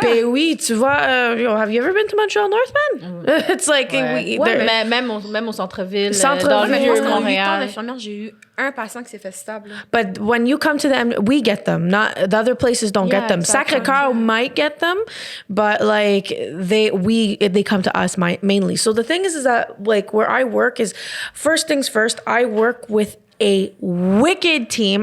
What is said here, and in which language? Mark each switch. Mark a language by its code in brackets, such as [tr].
[fr] Ben oui, tu vois, [en] have you ever been to Montreal North, man? It's like, [fr] même au centre-ville, Centre-ville, dans le vieux Montréal. Montréal. D'infirmière, j'ai eu un patient qui s'est fait stable. [en] But when you come to them, we get them. Not the other places don't get them. Sacré-Cœur might get them, but like they come to us mainly. So the thing is that like where I work is, first things first, I work with a wicked team.